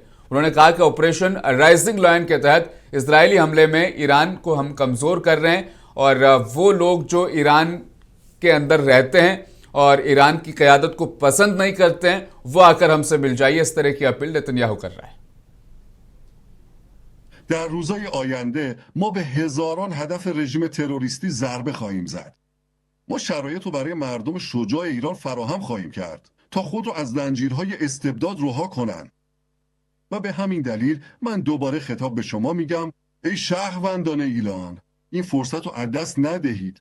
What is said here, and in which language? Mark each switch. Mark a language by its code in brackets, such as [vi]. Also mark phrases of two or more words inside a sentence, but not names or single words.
[hi] उन्होंने कहा कि ऑपरेशन राइजिंग लायन के तहत इजरायली हमले में ईरान को हम कमजोर कर रहे हैं और वो लोग जो ईरान के अंदर रहते हैं और ईरान की क़यादत को पसंद नहीं करते हैं वो आकर हमसे मिल जाइए। इस तरह की अपील नेतन्याहू कर रहा है। [fa] در روزهای آینده ما به هزاران هدف رژیم تروریستی ضربه خواهیم زد. ما شرایط رو برای مردم شجاع ایران فراهم خواهیم کرد تا خود رو از زنجیرهای استبداد رها کنن. و به همین دلیل من دوباره خطاب به شما میگم ای شهروندان ایران، این فرصت رو از دست ندهید.